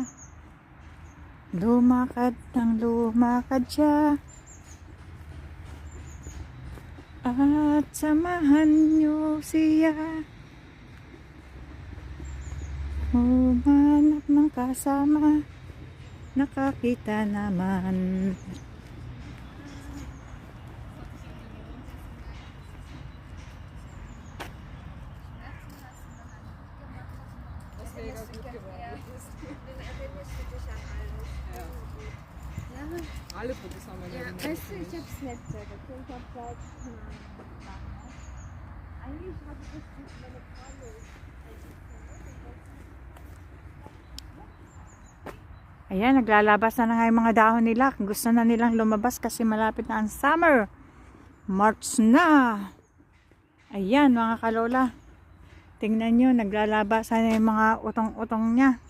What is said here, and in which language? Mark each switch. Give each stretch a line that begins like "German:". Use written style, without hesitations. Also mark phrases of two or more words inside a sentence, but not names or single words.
Filipino: Lumakad ng lumakad siya. At samahan niyo siya. Humanap ng kasama. Nakakita naman.
German: Alle Fotos haben wir ja. Weißt du, ich hab's nicht so gefunden. Ich hab bald eigentlich habe ich das mit meiner Frau.
Filipino: Ayan, naglalabas na nga yung mga dahon nila. Gusto na nilang lumabas kasi malapit na ang summer. March na. Ayan, mga kalola. Tingnan nyo, naglalabas na yung mga utong-utong niya.